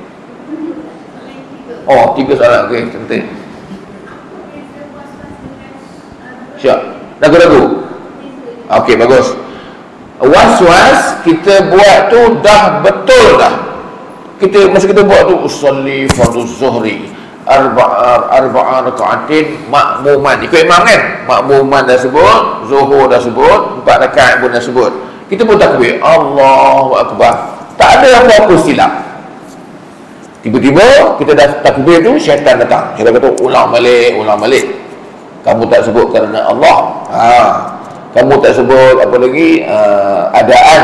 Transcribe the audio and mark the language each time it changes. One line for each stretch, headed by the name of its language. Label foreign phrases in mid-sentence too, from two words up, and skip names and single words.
Malay: 3 soalan. Okey, penting. Syak. Ragu-ragu. Okey, bagus. Was-was kita buat tu dah betul dah. Masa kita buat tu
Arabic: أصلي فرض الظهر أربع ركعات مأموما.
Malay: Ikut imam kan? Makmuman dah sebut, zuhur dah sebut, 4 rakaat pun dah sebut. Kita pun takbir, Allahu Akbar. Tak ada apa-apa silap. Tiba-tiba kita dah takbir tu, syaitan datang. Syaitan kata, ulang balik. Kamu tak sebut kerana Allah. Kamu tak sebut apa lagi, adaan.